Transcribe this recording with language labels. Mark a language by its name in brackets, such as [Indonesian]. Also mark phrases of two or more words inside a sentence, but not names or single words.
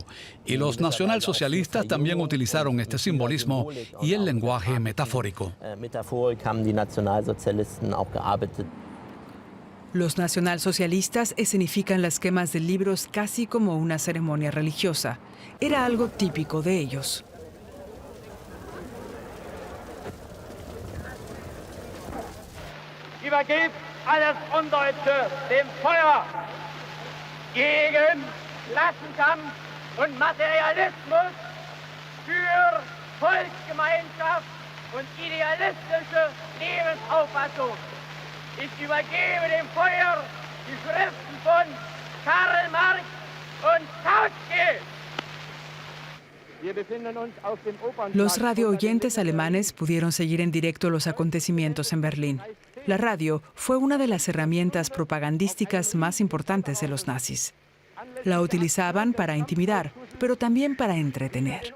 [Spanish] Y los nacionalsocialistas también utilizaron este simbolismo y el lenguaje metafórico. Los nacionalsocialistas escenifican las quemas de libros casi como una ceremonia religiosa. Era algo típico de ellos. [German] Übergebt alles Undeutsche dem Feuer gegen Klassenkampf und Materialismus für Volksgemeinschaft und idealistische Lebensauffassung. Ich übergebe dem Feuer die Schriften von Karl Marx und Kautsky. [Spanish] Los radio-oyentes alemanes pudieron seguir en directo los acontecimientos en Berlín. La radio fue una de las herramientas propagandísticas más importantes de los nazis. La utilizaban para intimidar, pero también para entretener.